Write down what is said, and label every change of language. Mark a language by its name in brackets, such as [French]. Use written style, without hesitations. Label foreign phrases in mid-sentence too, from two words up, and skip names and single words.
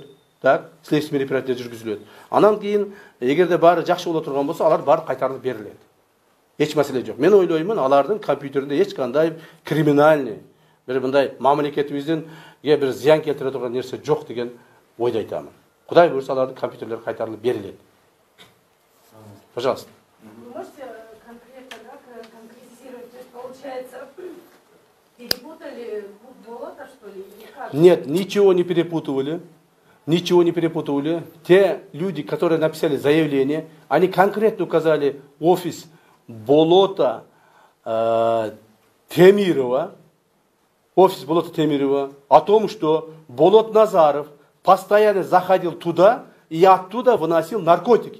[Russian] Так, следственный мероприятие [Kyrgyz] жүргүзүлөт. Анан кийин эгерде баары жакшы боло турган болсо, алар баары кайтарылып берилет. Эч маселе жок. Мен ойлоймун, алардын компьютеринде эч кандай криминальный, бир мындай мамлекетибиздин бир зыян келтире турган нерсе жок деген ойду айтамын. Кудай буйрса, алардын компьютерлери кайтарылып берилет. [Russian] Пожалуйста. Вы можете конкретно конкретизировать, то есть получается, перепутали Болота, что ли, или как? Нет, ничего не перепутывали. Ничего не перепутывали. Те люди, которые написали заявление, они конкретно указали офис Болота Темирова, офис Болота Темирова, о том, что Болот Назаров постоянно заходил туда и оттуда выносил наркотики.